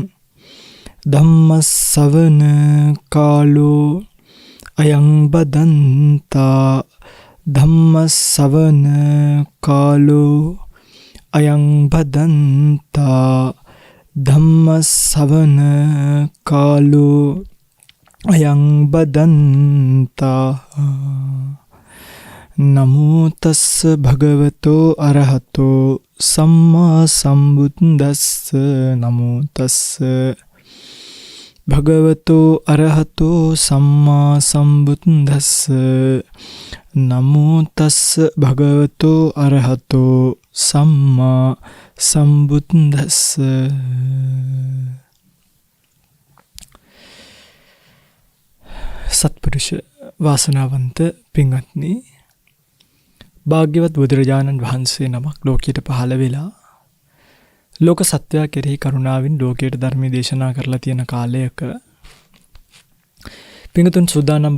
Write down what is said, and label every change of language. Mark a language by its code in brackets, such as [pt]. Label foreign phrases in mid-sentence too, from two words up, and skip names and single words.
[pi] धम्मसवन कालो अयं बदन्ता धम्मसवन कालो अयं बदन्ता धम्मसवन कालो अयं बदन्ता नमो तस्स भगवतो अरहतो सम्मा सम्बुद्धस्स नमो तस्स भगवतो अरहतो सम्मा सम्बुद्धस्स नमो तस्स भगवतो अरहतो सम्मा सम्बुद्धस्स. [si] සත්පුරුෂ වාසනාවන්ත පින්වත්නි, භාග්‍යවත් බුදුරජාණන් වහන්සේ නමක් ලෝකයට පහළ වෙලා ලෝක සත්වයා කෙරෙහි කරුණාවෙන් ලෝකයට ධර්මය දේශනා කරලා තියෙන කාලයක පින්වතුන් සූදානම්